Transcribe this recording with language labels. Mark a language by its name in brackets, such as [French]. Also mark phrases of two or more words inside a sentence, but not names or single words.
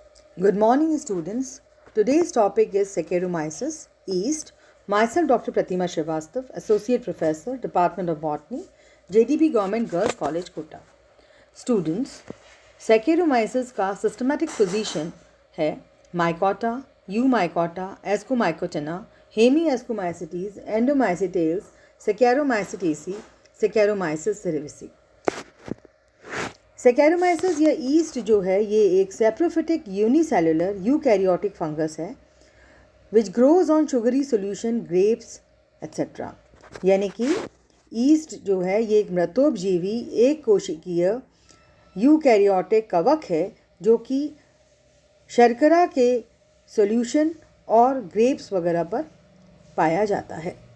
[English] Good morning, students. Today's topic is Saccharomyces yeast. Myself, Dr. Pratima Srivastav, Associate Professor, Department of Botany, JDB Government Girls College, Kota. [Hindi] Students, Saccharomyces का [English] systematic position [Hindi] है Mycota, Eumycota, Ascomycotina, Hemiascomycetes, Endomycetales, Saccharomycetaceae, Saccharomyces cerevisiae. सैकेरोमाइसिस या ईस्ट जो है ये एक [English] saprophytic unicellular eukaryotic fungus [Hindi] है [English] which grows on sugary solution grapes etcetera. [Hindi] यानी कि ईस्ट जो है ये एक मृतोपजीवी एक कोशिकीय यूकैरियोटिक कवक है जो कि शर्करा के सोल्यूशन और ग्रेप्स वगैरह पर पाया जाता है।